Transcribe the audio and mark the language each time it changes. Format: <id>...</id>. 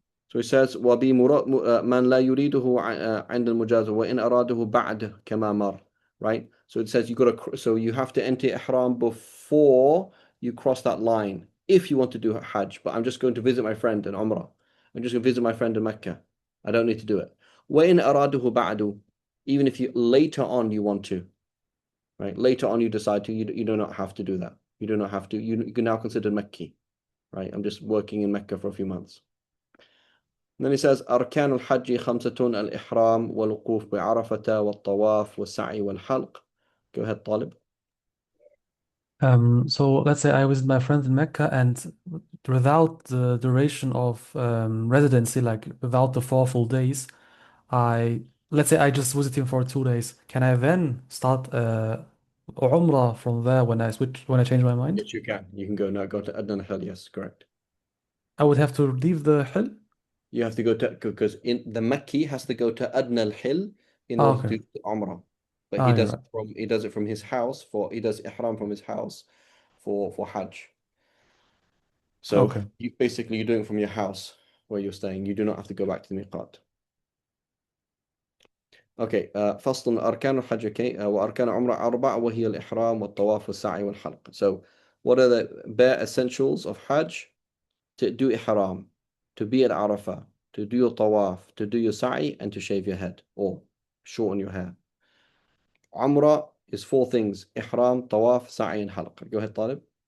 <en>So he says,</en> <ar>وَبِي مَنْ لَا يُرِيدُهُ عند المجازة وإن أراده بعد كما مر.</ar> <en>Right? So it says you have to enter ihram before you cross that line if you want to do Hajj. But I'm just going to visit my friend in Umrah. I'm just going to visit my friend in Mecca. I don't need to do it.</en> <ar>وَإِنْ أَرَادُهُ بَعْدُ.</ar> <en>Even if you later on you want to, right? Later on you decide to, you do not have to do that. You do not have to. You can now consider Mecca, right? I'm just working in Mecca for a few months. And then he says,</en> <ar>أركان الحج خمسة الإحرام والوقوف بعرفة والطواف والسعي والحلق.</ar> <en>Go ahead, طالب. So let's say I visit my friends in Mecca, and without the duration of residency, like without the 4 full days, let's say I just visit him for 2 days. Can I then start Umrah from there when I change my mind? Yes, you can. You can go now. Go to Adnan Hill. Yes, correct. I would have to leave the hill. You have to go to, because in the Makki has to go to Adnan al Hill in order to Okay. do Umrah. But You're right. he does it from his house he does ihram from his house for Hajj. So Okay. you're doing it from your house where you're staying. You do not have to go back to the miqat.</en> <ar>Okay, فصل أركان الحج. Okay, وأركان عمرة أربع وهي الإحرام والطواف والسعي والحلق.</ar> <en>So what are the bare essentials of Hajj? To do ihram, to be at Arafah, to do your tawaf, to do your sa'i, and to shave your head or shorten your hair. Umrah is 4 things: ihram, tawaf, sa'i, and halq. Go ahead, Talib.</en>